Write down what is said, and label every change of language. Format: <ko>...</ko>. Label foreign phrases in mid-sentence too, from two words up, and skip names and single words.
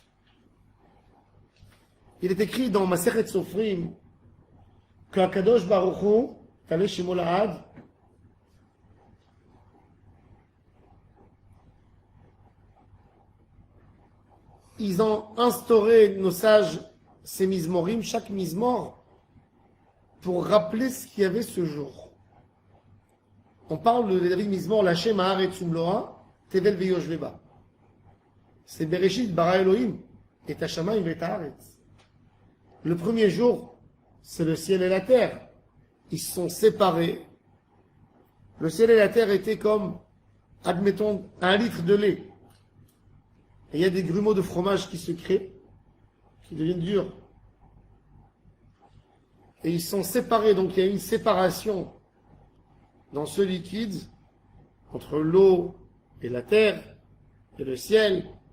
<fr>Il est écrit dans Masechet Sofrim que</fr> <he>הקדוש ברוך הוא יתעלה שמו לעד,</he> <fr>ils ont instauré, nos sages, ces mizmorim, chaque mizmor, pour rappeler ce qu'il y avait ce jour.</fr> <he>On parle de דוד מזמור לכם הארץ ומלואה תבל ויושבי בה. C'est בראשית ברא אלוהים את השמים ואת הארץ.</he> <fr>Le premier jour, c'est le ciel et la terre. Ils se sont séparés. Le ciel et la terre étaient comme admettons, 1 litre de lait, et il y a des grumeaux de fromage qui se créent, qui deviennent durs, et ils sont séparés, donc il y a une séparation dans ce liquide entre l'eau et la terre et le ciel.</fr>